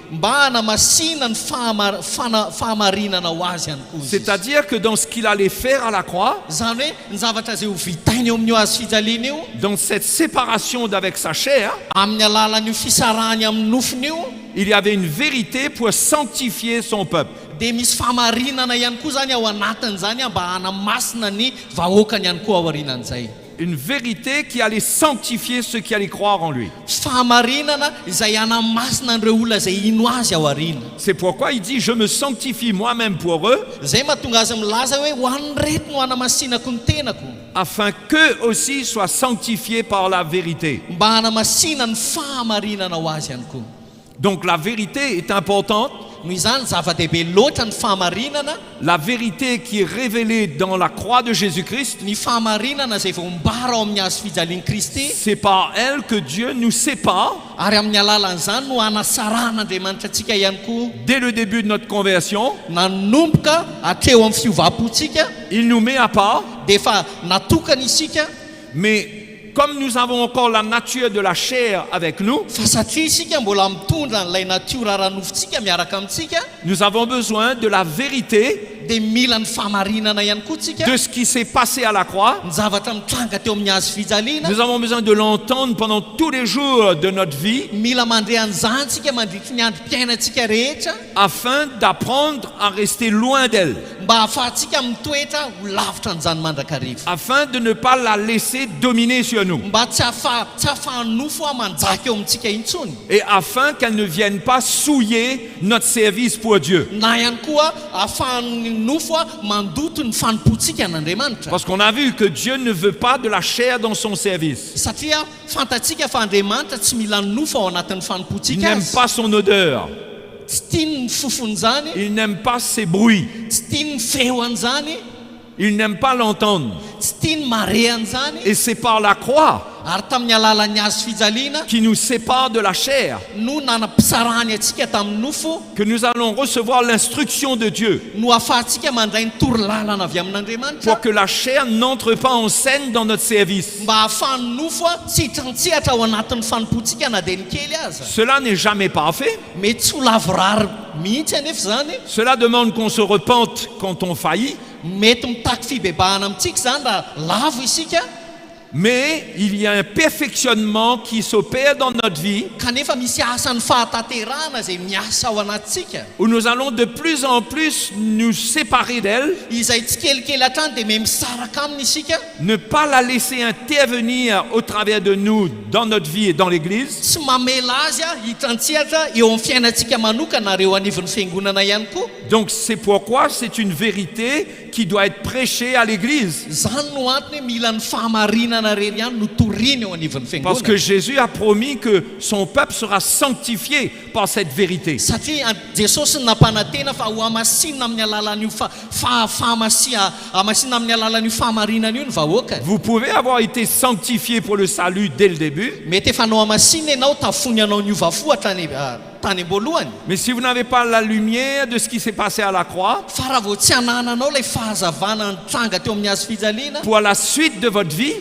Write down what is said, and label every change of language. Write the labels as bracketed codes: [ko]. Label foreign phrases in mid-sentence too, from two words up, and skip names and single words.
[mg] mba hanamasina ny fahamarinana ho azy ihany koa izy. [fr] C'est-à-dire que dans ce qu'il allait faire à la croix, [mg] Zany hoe ny zavatra izay ho vitainy eo amin'io hazo fijaliana io, [fr] dans cette séparation d'avec sa chair, [mg] amin'ny alalan'io fisarahany amin'ny nofon'io, [fr] il y avait une vérité pour sanctifier son peuple. [mg] dia misy fahamarinana ihany koa zany ao anatin'izany mba hanamasina ny vahoakany ihany koa ao aorinan'izay. [fr] une vérité qui allait sanctifier ceux qui allaient croire en lui. [mg] Fahamarinana izay anamasina an'ireo olona izay ino azy ao aoriana. [fr] C'est pourquoi il dit, je me sanctifie moi-même pour eux, [mg] Zay mahatonga azy milaza hoe ho an'ny reto no hanamasinako ny tenako, [fr] afin qu'eux aussi soient sanctifiés par la vérité. [mg] mba hanamasina ny fahamarinana ho azy ihany koa. [fr] Donc la vérité est importante, [mg] Noho izany zava-dehibe loatra ny fahamarinana, [fr] la vérité qui est révélée dans la croix de Jésus-Christ. [mg] ny fahamarinana izay voambara ao amin'ny hazo fijalian'i Kristy, [fr] C'est par elle que Dieu nous sépare [mg] ary amin'ny alalan'izany no hanasaran'Andriamanitra antsika ihany koa. [fr] dès le début de notre conversion. [mg] Nanomboka hatreo amin'ny fiovapontsika [fr] Il nous met à part, [mg] dia efa natokana isika, [fr] mais comme nous avons encore la nature de la chair avec nous, [mg] fa satria isika mbola mitondra n'ilay natiora ara-nofontsika miaraka amintsika, [fr] nous avons besoin de la vérité [mg] dia mila ny fahamarinana ihany koa tsika, [fr] de ce qui s'est passé à la croix. [mg] ny zavatra mitranga teo amin'ny hazo fijaliana. [fr] Nous avons besoin de l'entendre pendant tous les jours de notre vie [mg] Mila mandre an'izany tsika mandritry ny androm-piainantsika rehetra, [fr] afin d'apprendre à rester loin d'elle, [mg] mba hahafahantsika mitoetra ho lavitra n'izany mandrakariva, [fr] afin de ne pas la laisser dominer sur nous, [mg] mba tsy ahafahan'ny nofo a manjaka eo amintsika intsony, [fr] et afin qu'elle ne vienne pas souiller notre service pour Dieu. [mg] na ihany koa ahafahan'ny nofo a mandoto ny fanompontsika an'Andriamanitra. [fr] Parce qu'on a vu que Dieu ne veut pas de la chair dans son service. [mg] Satria fantatsika fa Andriamanitra tsy mila ny nofo ao anatin'ny [fr] Il [mg] fanompontsika [fr] n'aime [mg] azy, [fr] pas son odeur, [mg] tsy tiany ny fofony zany, [fr] il n'aime pas ses bruits, [mg] tsy tiany ny feoany zany, [fr] il n'aime pas l'entendre. [mg] tsy tiany marehany zany. [fr] Et c'est par la croix [mg] Ary tamin'ny alalan'ny hazo fijaliana [fr] qui nous sépare de la chair [mg] no nanam-pisarahany atsika tamin'ny nofo, [fr] que nous allons recevoir l'instruction de Dieu, [mg] no ahafahantsika mandray ny torolalana avy amin'Andriamanitra, [fr] pour que la chair n'entre pas en scène dans notre service. [mg] mba ahafahan'ny nofo a tsy hitrantsihatra ao anatin'ny fanompontsika na dia ny kely aza. [fr] Cela n'est jamais parfait. [mg] Mety tsy ho lavorary mihitsy anefa zany, [fr] Cela demande qu'on se repente quand on faillit. [mg] mety mitaky fibebahana amintsika zany raha lavo isika, [fr] Mais il y a un perfectionnement qui s'opère dans notre vie [mg] kanefa misy asan'ny fahataterahana izay miasa ao anatsika, [fr] où nous allons de plus en plus nous séparer d'elle, [mg] izay tsy kelikely hatrany dia me misaraka aminy isika, [fr] ne pas la laisser intervenir au travers de nous dans notre vie et dans l'Église, [mg] tsy mamela azy a hitrantsihatra eo amin'ny fiainantsika manokana ary eo anivon'ny fiangonana ihany koa. [fr] Donc c'est pourquoi c'est une vérité qui doit être prêchée à l'Église. [mg] Zany no antony hoe mila ny fahamarinana rery ihany no toriny eo anivon'ny [fr] Parce que [mg] fiangonana, [fr] Jésus a promis que son peuple sera sanctifié par cette vérité. [mg] satria Jesosy nampanantena fa ho amasinina amin'ny alalan'io amasinina amin'ny alalan'io fahamarinana io ny vahoaka. [fr] Vous pouvez avoir été sanctifié pour le salut dès le début, [mg] Mety efa nao amasinina ianao tafony anao ny ovafo tany am-boalohany, [fr] mais si vous n'avez pas la lumière de ce qui s'est passé à la croix, [mg] fa raha vao tsy hanananao ilay fahazavana nitranga teo amin'ny hazo fijaliana [fr] pour la suite de votre vie,